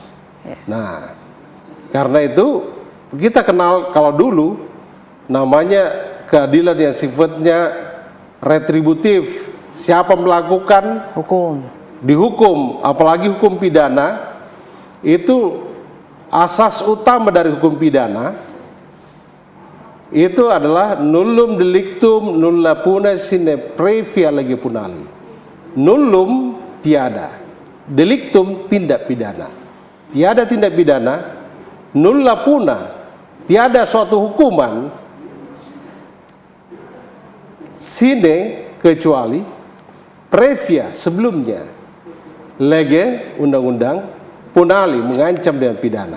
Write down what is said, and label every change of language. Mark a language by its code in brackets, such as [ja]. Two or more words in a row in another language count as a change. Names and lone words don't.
[id] Nah, karena itu kita kenal kalau dulu namanya keadilan yang sifatnya retributif. Siapa melakukan Hukum. dihukum, apalagi hukum pidana, itu asas utama dari hukum pidana itu adalah [la] nullum delictum nulla puna sine previa lege punali. [id] Nullum tiada, delictum tindak pidana. Tiada tindak pidana, [la] nulla puna, [id] tiada suatu hukuman sine kecuali previa sebelumnya lege undang-undang punali mengancam dengan pidana.